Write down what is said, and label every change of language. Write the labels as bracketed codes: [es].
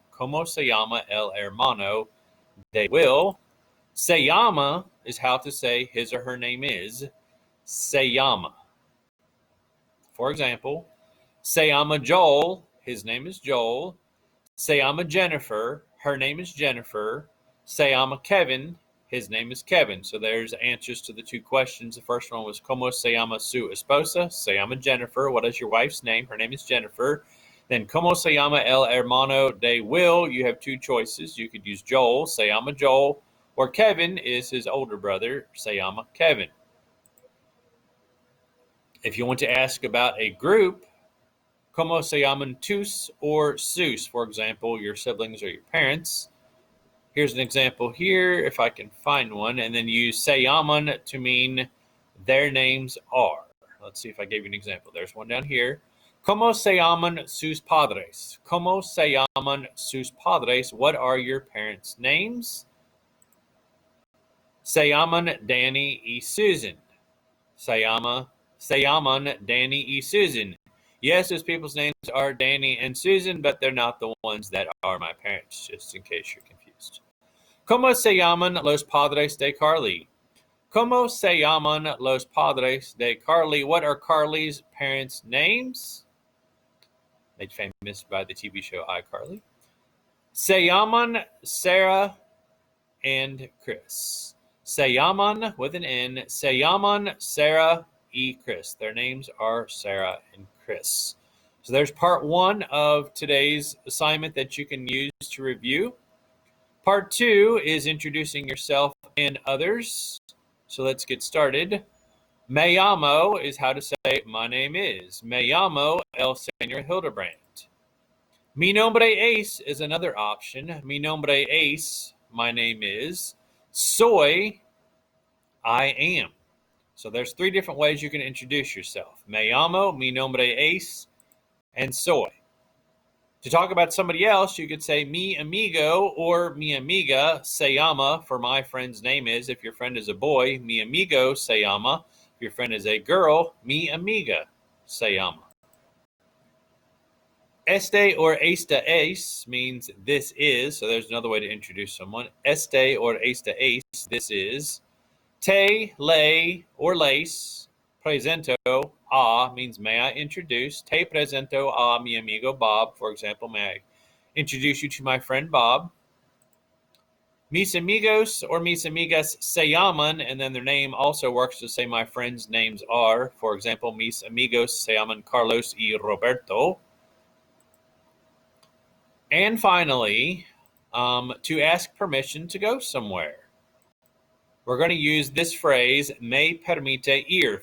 [es] Como se llama el hermano de Will? Se llama [en] is how to say his or her name is. [es] Se llama. [en] For example, [es] se llama Joel. [en] His name is Joel. [es] Se llama Jennifer. [en] Her name is Jennifer. [es] Se llama Kevin. [en] His name is Kevin. So there's answers to the two questions. The first one was [es] como se llama su esposa? Se llama Jennifer. [en] What is your wife's name? Her name is Jennifer. Then [es] como se llama el hermano de Will? [en] You have two choices. You could use Joel. [es] Se llama Joel. [en] Or Kevin is his older brother. [es] Se llama Kevin. [en] If you want to ask about a group, [es] como se llaman tus or sus? [en] For example, your siblings or your parents. Here's an example here, if I can find one, and then use [es] se llaman [en] to mean their names are. Let's see if I gave you an example. There's one down here. [es] Como se llaman sus padres? Como se llaman sus padres? [en] What are your parents' names? [es] Se llaman Danny y Susan. Se llaman Danny y Susan. [en] Yes, those people's names are Danny and Susan, but they're not the ones that are my parents, just in case you're confused. [es] ¿Cómo se llaman los padres de Carly? ¿Cómo se llaman los padres de Carly? [en] What are Carly's parents' names? Made famous by the TV show iCarly. [es] Se llaman Sarah [en] and [es] Chris. Se llaman, [en] with an N, [es] se llaman Sarah y Chris. [en] Their names are Sarah and Chris. So there's part one of today's assignment that you can use to review. Part two is introducing yourself and others. So let's get started. [es] Me llamo [en] is how to say my name is. [es] Me llamo [en] el señor Hildebrand. [es] Mi nombre es is [en] another option. Mi nombre es, my name is. [es] Soy, [en] I am. So there's three different ways you can introduce yourself. [es] Me llamo, mi nombre es, [en] and [es] soy. [en] To talk about somebody else, you could say [es] mi amigo or mi amiga se llama, [en] for my friend's name is. If your friend is a boy, [es] mi amigo se llama. [en] If your friend is a girl, mi amiga se llama. [es] Este or esta es [en] means this is. So there's another way to introduce someone. [es] Este or esta es, [en] this is. [es] Te, le, or les, presento a [en] means may I introduce. [es] Te presento a mi amigo Bob, [en] for example, may I introduce you to my friend Bob. [es] Mis amigos or mis amigas se llaman, [en] and then their name also works to say my friends' names are. For example, [es] mis amigos se llaman Carlos y Roberto. [en] And finally, to ask permission to go somewhere. We're going to use this phrase, [es] me permite ir.